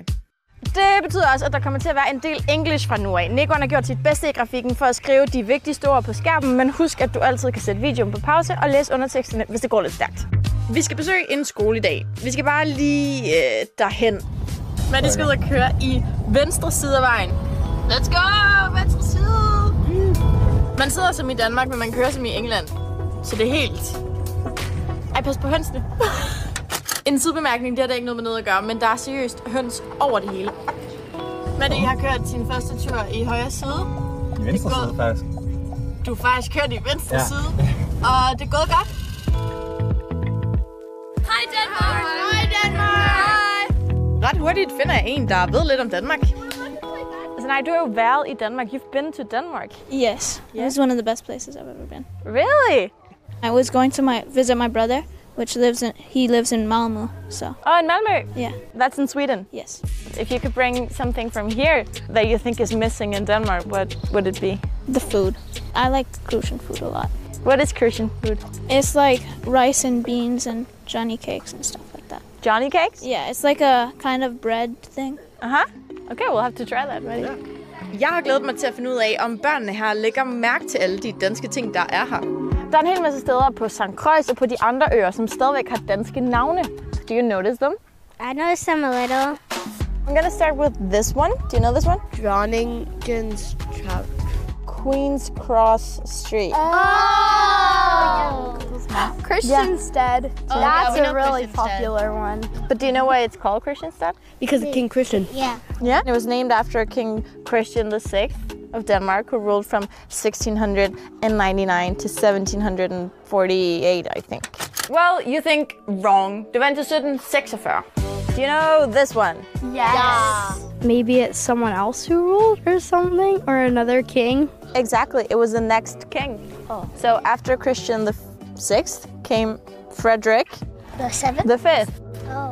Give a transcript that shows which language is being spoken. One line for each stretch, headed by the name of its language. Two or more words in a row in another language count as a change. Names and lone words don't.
Danish: Det betyder også, at der kommer til at være en del engelsk fra nu af. Nikon har gjort sit bedste i grafikken for at skrive de vigtigste ord på skærmen, men husk, at du altid kan sætte videoen på pause og læse underteksterne, hvis det går lidt stærkt. Vi skal besøge en skole i dag. Vi skal bare lige derhen. Men det skal ud og køre i venstre side af vejen.
English: Let's go!
Danish: Venstre side! Man sidder som i Danmark, men man kører som i England. Så det er helt... Ej, pas på hønsene. En sidebemærkning, det har der ikke noget med noget at gøre, men der er seriøst høns over det hele. Maddie har kørt sin første tur i højre side. I venstre side, faktisk. Du har faktisk kørt i venstre side, og det er gået godt. Hej Danmark! Hej Danmark! Ret hurtigt finder jeg en, der ved lidt om Danmark. Altså nej, du har jo været i Danmark.
English: You've been to Denmark. Yes, it was one of the best places I've ever been. Really? I was going to visit my brother, he lives in Malmö, so. Oh, in Malmö? Yeah. That's in Sweden? Yes. If you could bring something from here that you think is missing in Denmark, what would it be? The food. I like Crucian food a lot. What is Crucian food? It's like rice and beans and Johnny cakes and stuff like that. Johnny cakes? Yeah, it's like a kind of bread thing. Okay, we'll have to try that, right? Yeah.
Danish: Jeg har glædet mig til at finde ud af, om børnene her lægger mærke til alle de danske ting, der er her. Der er en hel masse steder på St. Croix og på de andre øer, som stadigvæk har danske navne.
English: Do you notice them? I noticed them a little. I'm gonna start with this one. Do you know this one? Groningen's Trout. Queen's Cross Street. Oh! Christiansted. Oh, That's yeah, a really popular one. But do you know why it's called Christiansted? Because of King Christian. Yeah. Yeah. It was named after King Christian VI of Denmark, who ruled from 1699 to 1748, I think. Well, you think wrong.
Danish: Det var til 1746.
English: Do you know this one? Yes. Maybe it's someone else who ruled or something, or another king. Exactly. It was the next king. Oh. So after Christian VI came Frederick The 7th? the Fifth. Oh.